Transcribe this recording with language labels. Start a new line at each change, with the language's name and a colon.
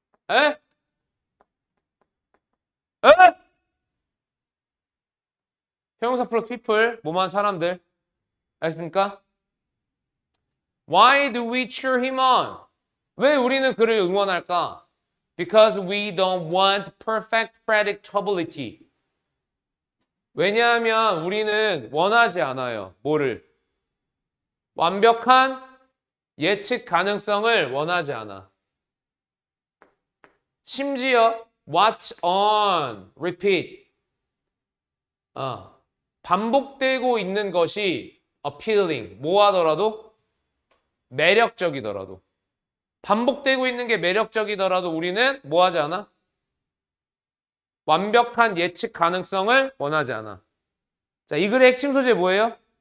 Korean: 에? 에? 형용사 플러스 people. 뭐만 사람들. 알겠습니까?
English: Why do we cheer him on?
Korean: 왜 우리는 그를 응원할까?
English: Because we don't want perfect predictability.
Korean: 왜냐하면 우리는 원하지 않아요. 뭐를? 완벽한 예측 가능성을 원하지 않아. 심지어
English: watch on, repeat.
Korean: 반복되고 있는 것이 appealing. 뭐 하더라도? 매력적이더라도. 반복되고 있는 게 매력적이더라도 우리는 뭐 하지 않아? 완벽한 예측 가능성을 원하지 않아. 자, 이 글의 핵심 소재 뭐예요?